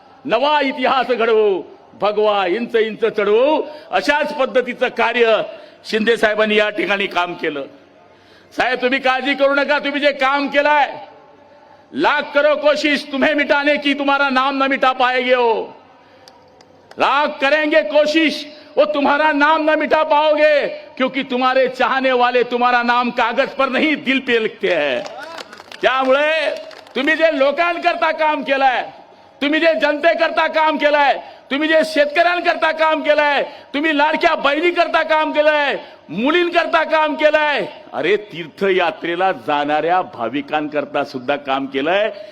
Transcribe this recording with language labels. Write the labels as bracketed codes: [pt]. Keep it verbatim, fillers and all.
[mr] नवा इतिहास घडवू, भगवा इंच इंच चढवू, अशाच पद्धतीचं कार्य शिंदे साहेबांनी या ठिकाणी काम केलं. साहेब, तुम्ही काळजी करू नका, तुम्ही जे काम केलंय, [hi] लाख करो कोशिश तुम्हें मिटाने की, तुम्हारा नाम ना मिटा पाएंगे हो. लाख करेंगे कोशिश वो तुम्हारा नाम ना मिटा पाओगे, क्योंकि तुम्हारे चाहने वाले तुम्हारा नाम कागज पर नहीं दिल पे लिखते हैं. [mr] त्यामुळे तुम्ही जे लोकांकरता काम केलंय, तुम्ही जे जनतेकरता काम केलंय, तुम्ही जे शेतकऱ्यांकरता काम केलंय, तुम्ही लाडक्या बहिणीकरता काम केलंय, मुलींकरता काम केलंय, अरे तीर्थयात्रेला जाणाऱ्या भाविकांकरता सुद्धा काम केलंय.